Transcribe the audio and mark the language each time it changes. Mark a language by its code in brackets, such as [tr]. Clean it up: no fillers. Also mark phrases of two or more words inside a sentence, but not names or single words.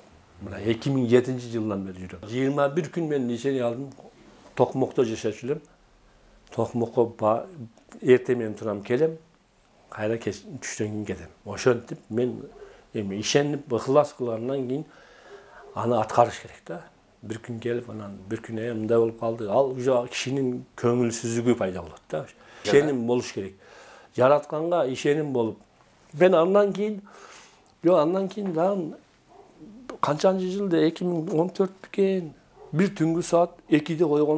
[ky] Мына 2007-жылдан бери жүрөм. 21 күн мен лечение алдым. Токмокто жашачу элем. Токмокко эртең менен турам, келем. Кайра түштөн кийин кетем. Ошентип мен эми ишенип ыхлас кылгандан кийин аны аткарыш керек да. Bir gün gelip anan bir gün mындай болуп калды. Ал уже кишинин көңүлсүзлүгү пайда болот да. Ишеним болуш керек. Жаратканга ишеним болуп. Мен андан кийин дагы канчанчы жылда 2014 экен. Bir түнгү саат 2'de койгон.